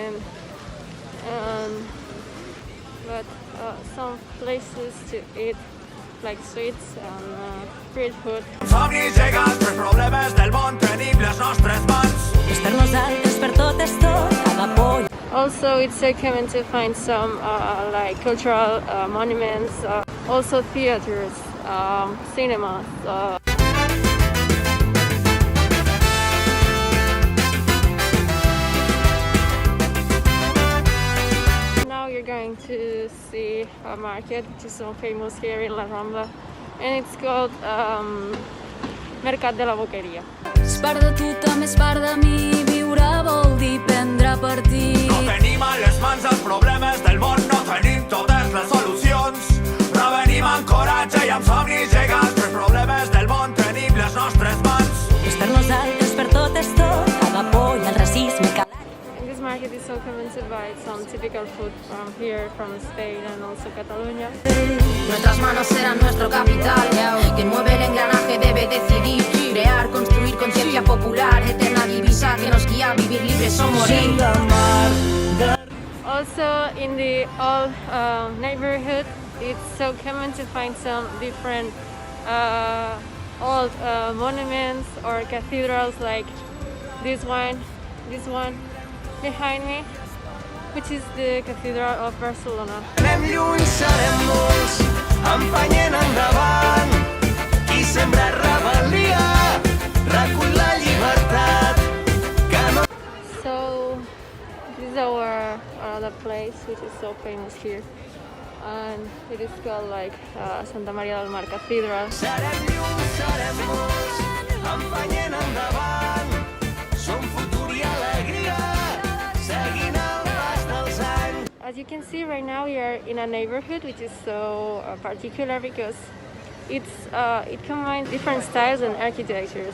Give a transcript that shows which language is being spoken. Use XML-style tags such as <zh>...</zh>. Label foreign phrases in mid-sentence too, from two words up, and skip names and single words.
<en>but some places to eat like sweets and street food.</en> <ca>Somnis gegants, però problemes del món tenim les nostres mans. Per nosaltres, per tot és tot, agapoll.</ca> <en>Also, it's so common to find some like cultural monuments, also theaters, cinemas. Now you're going to see a market which is so famous here in La Rambla, and it's called Mercat de la Boqueria.</en> <ca>És part de tu, també és part de mi. Viure vol dir prendre partit. No tenim a les mans els problemes del món, no tenim totes les solucions, però venim amb coratge i amb somnis gegants. Els problemes del món tenim les nostres mans. És per nosaltres, per tot és tot, agapoll, el racisme calat.</ca> <en>And this market is so common to buy some typical food from here, from Spain and also Catalonia.</en> <es>Nuestras manos serán nuestro capital. Quien mueve el engranaje debe decidir. Crear, construir conciencia popular. Eterna divisa que nos guía a vivir libres o morir.</es> <en>Also in the old neighborhood, it's so common to find some different old monuments or cathedrals like this one behind me, which is the Cathedral of Barcelona.</en> <ca>Anem lluny, serem molts, empenyent endavant. Qui sembra rebel·lia, recull la llibertat. Que no...</ca> <en>So this is our another place which is so famous here, and it is called like Santa Maria del Mar Cathedral.</en> <ca>Serem lluny, serem molts, empenyent endavant. Som futur i alegria, seguint el pas dels anys.</ca> <en>As you can see right now we are in a neighborhood which is so particular because It combines different styles and architectures.</en>